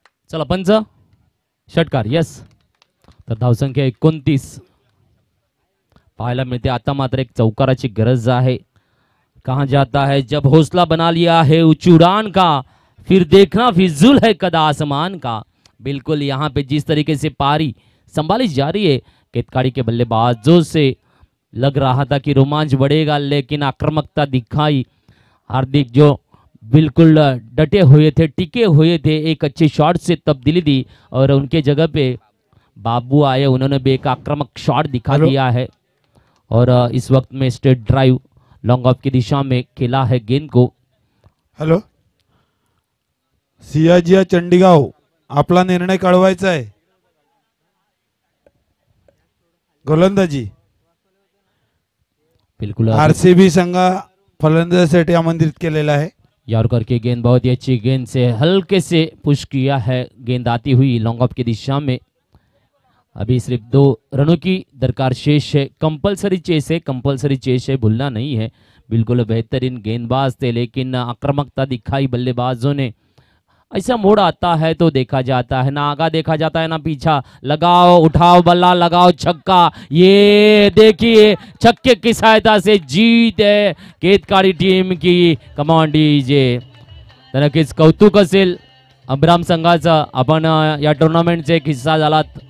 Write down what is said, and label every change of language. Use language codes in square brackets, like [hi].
[mr] चला पंच षटकार यस. तर धावसंख्या 29 पाहायला मिळते. आता मात्र एक चौकाराची गरज आहे. [hi] कहां जाता है जब हौसला बना लिया है ऊंची उड़ान का फिर देखना फिजूल है कदा आसमान का. बिल्कुल यहाँ पे जिस तरीके से पारी संभाली जा रही है केतकाड़ी के बल्लेबाजों से लग रहा था कि रोमांच बढ़ेगा, लेकिन आक्रामकता दिखाई. हार्दिक जो बिल्कुल डटे हुए थे, टिके हुए थे, एक अच्छे शॉट से तब्दीली दी और उनके जगह पे बाबू आए, उन्होंने भी एक आक्रामक शॉट दिखा दिया है. और इस वक्त में स्ट्रेट ड्राइव लॉन्ग ऑफ की दिशा में खेला है गेंद को. [mr] हॅलो सियाजिया चंडीगाव, आपला निर्णय कळवायचा आहे. गोलंदाजी [hi] बिल्कुल [mr] आरसीबी संघ फलंदाजीसाठी आमंत्रित केलेला आहे. [hi] यार्कर की गेंद बहुत ही अच्छी गेंद से हल्के से पुश किया है, गेंद आती हुई लॉन्ग ऑफ की दिशा में. अभी सिर्फ 2 रनों की दरकार शेष है. कंपलसरी चेस है, कंपलसरी चेस है, भूलना नहीं है. बिल्कुल बेहतरीन गेंदबाज थे, लेकिन आक्रामकता दिखाई बल्लेबाजों ने. ऐसा मोड़ आता है तो देखा जाता है, ना आगा देखा जाता है ना पीछा. लगाओ उठाओ बल्ला, लगाओ छक्का. ये देखिए छक्के की सहायता से जीत है केतकाड़ी टीम की. कमान डीजे. [mr] नक्कीच कौतुक असेल अब्राम संघाचा. आपण या टुर्नामेंटचा एक हिस्सा झालात.